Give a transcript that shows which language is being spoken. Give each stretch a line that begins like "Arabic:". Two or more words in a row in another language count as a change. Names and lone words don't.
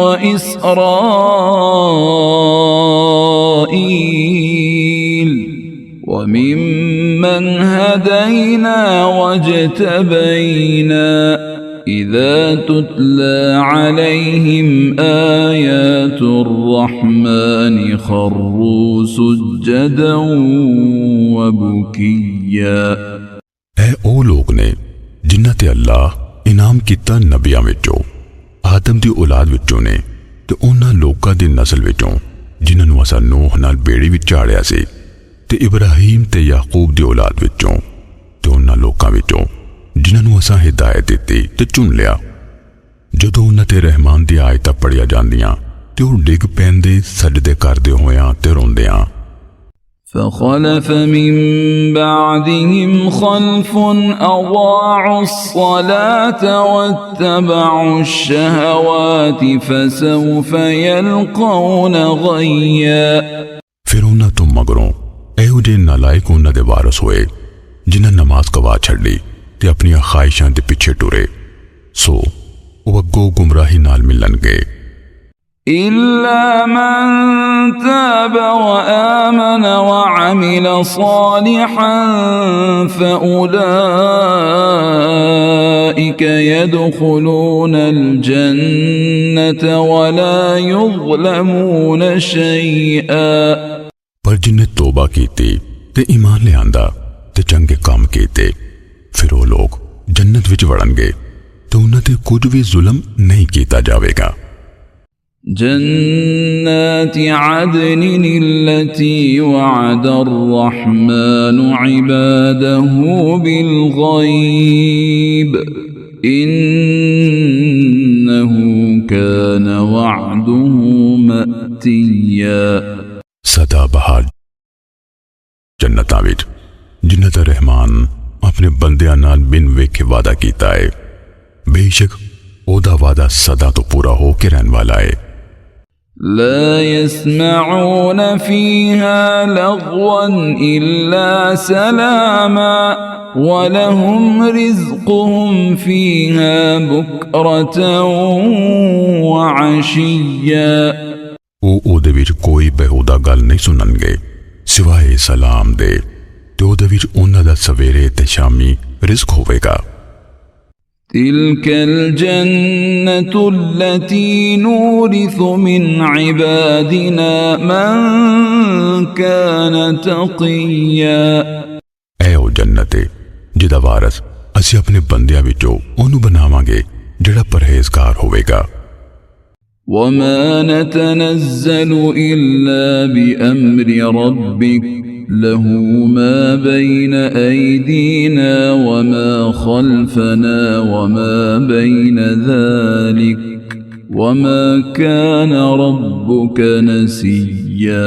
Arabic: وإسرائيل وممن هدينا واجتبينا إذا تتلى عليهم آيات الرحمن خروا سجدا وبكيا
Punjabi: ਇਹ ਉਹ ਲੋਕ ਨੇ ਜਿਨ੍ਹਾਂ ਤੇ ਅੱਲਾਹ ਇਨਾਮ ਕੀਤਾ ਨਬੀਆਂ ਵਿੱਚੋਂ, ਆਦਮ ਦੀ ਔਲਾਦ ਵਿੱਚੋਂ ਨੇ ਤੇ ਉਹਨਾਂ ਲੋਕਾਂ ਦੀ ਨਸਲ ਵਿੱਚੋਂ ਜਿਨ੍ਹਾਂ ਨੂੰ ਅਸਾਂ ਨੂਹ ਨਾਲ ਬੇੜੀ ਵਿੱਚ ਝਾੜਿਆ ਸੀ ਤੇ ਇਬਰਾਹੀਮ ਤੇ ਯਾਕੂਬ ਦੀ ਔਲਾਦ ਵਿੱਚੋਂ ਤੇ ਉਹਨਾਂ ਲੋਕਾਂ ਵਿੱਚੋਂ ਜਿਨ੍ਹਾਂ ਨੂੰ ਅਸਾਂ ਹਿਦਾਇਤ ਦਿੱਤੀ ਤੇ ਚੁਣ ਲਿਆ। ਜਦੋਂ ਉਹਨਾਂ ਤੇ ਰਹਿਮਾਨ ਦੀ ਆਇਤਾਂ ਪੜ੍ਹੀਆਂ ਜਾਂਦੀਆਂ ਤੇ ਉਹ ਡਿੱਗ ਪੈਂਦੇ ਸਜਦੇ ਕਰਦੇ ਹੋਇਆਂ ਤੇ ਰੋਂਦਿਆਂ।
Arabic: فخلف من بعدهم خلف أضاعوا الصلاة واتبعوا الشهوات فسوف يلقون غيا
Punjabi: ਫਿਰ ਉਹਨਾਂ ਤੋਂ ਮਗਰੋਂ ਇਹੋ ਜਿਹੇ ਨਾਲਾਇਕ ਉਹਨਾਂ ਦੇ ਵਾਰਸ ਹੋਏ ਜਿਨ੍ਹਾਂ ਨਮਾਜ਼ ਗਵਾ ਛੱਡੀ ਤੇ ਆਪਣੀਆਂ ਖਾਹਿਸ਼ਾਂ ਦੇ ਪਿੱਛੇ ਟੁਰੇ, ਸੋ ਉਹ ਅੱਗੋਂ ਗੁੰਮਰਾਹੀ ਨਾਲ ਮਿਲਣਗੇ।
Arabic: إلا من تاب وآمن وعمل وعمل صالحا فأولئك يدخلون الجنة ولا يظلمون شيئا।
Punjabi: ਪਰ ਜਿਨ੍ਹੇਂ ਤੌਬਾ ਕੀਤੀ ਤੇ ਈਮਾਨ ਲਿਆਂਦਾ ਤੇ ਚੰਗੇ ਕਾਮ ਕੀਤੇ ਫਿਰ ਵੋ ਲੋਕ ਜੰਨਤ ਵਿਚ ਵੜਨਗੇ ਤੋ ਉਨ੍ਹਾਂ ਤੇ ਕੁਛ ਭੀ ਜ਼ੁਲਮ ਨਹੀਂ ਕੀਤਾ ਜਾਵੇਗਾ।
Arabic: جنات عدن التي وعد الرحمن عباده بالغيب إنه كان وعده مأتيا.
Punjabi: ਸਦਾ ਬਹਾਰ ਜੰਨਤਾਂ ਵਿਚ ਜਿਨ੍ਹਾਂ ਦਾ ਰਹਿਮਾਨ ਅਪਨੇ ਬੰਦਿਆਂ ਨਾਲ ਬਿਨ ਵੇਖੇ ਵਾਅਦਾ ਕੀਤਾ ਹੈ, ਬੇਸ਼ਕ ਓਦਾ ਵਾਅਦਾ ਸਦਾ ਤੋ ਪੂਰਾ ਹੋ ਕੇ ਰਹਿਣ ਵਾਲਾ ਹੈ।
Arabic: لا يسمعون فيها لغوا إلا سلاما ولهم رزقهم فيها بكرة وعشيا.
Punjabi: ਓਦੇ ਵਿਚ ਕੋਈ ਬੇਹੂਦਾ ਗੱਲ ਨਹੀਂ ਸੁਣਨਗੇ ਸਿਵਾਏ ਸਲਾਮ ਦੇ ਤੇ ਓਦੇ ਵਿਚ ਉਨ੍ਹਾਂ ਦਾ ਸਵੇਰੇ ਤੇ ਸ਼ਾਮੀ ਰਿਜ਼ਕ ਹੋਵੇਗਾ।
Arabic: تلك الجنة التي نورث من عبادنا من كان تقيا.
Punjabi: ਐ ਓ ਜੰਨਤੇ ਜਿਦਾ ਵਾਰਸ ਅਸੀ ਅਪਨੇ ਬੰਦਿਆਂ ਵਿਚੋਂ ਓਨੂੰ ਬਣਾਵਾਂਗੇ ਜਿਹੜਾ ਪਰਹੇਜ਼ਗਾਰ ਹੋਵੇਗਾ।
Arabic: وما نتنزل إلا بأمر ربك له ما بين أيدينا وما خلفنا وما بين ذلك وما كان ربك نسيا.